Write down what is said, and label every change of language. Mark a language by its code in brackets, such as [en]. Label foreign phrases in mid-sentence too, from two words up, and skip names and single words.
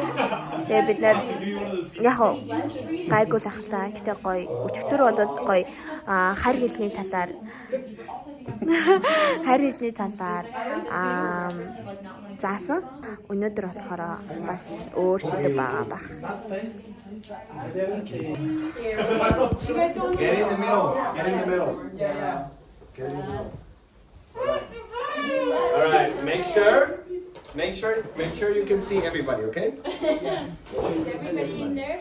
[mn] Тэгээ бид нэр яг гайгүй л ахaltaа. Гэтэ гоё. Өчигдөр бол гоё харь хэлний талаар заасан. Өнөөдөр болохоор бас өөр сэдв байгаа бах. [en] Get in the middle. Get in the middle. Yeah. Get in the middle. All right, make sure you can see everybody, okay? Is everybody in there?